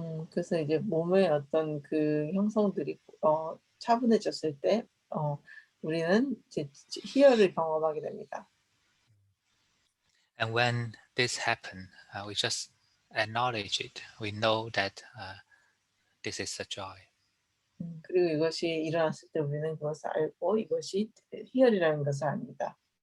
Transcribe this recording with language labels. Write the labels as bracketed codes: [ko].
[ko] 그래서 이제 몸의 어떤 그 형성들이 차분해졌을 때 우리는 이제 희열을 경험하게 됩니다. [en] And when this happens, we just acknowledge it. We know that this is a joy. [ko] 그리고 이것이 일어났을 때 우리는 그것을 알고 이것이 희열이라는 것을 압니다.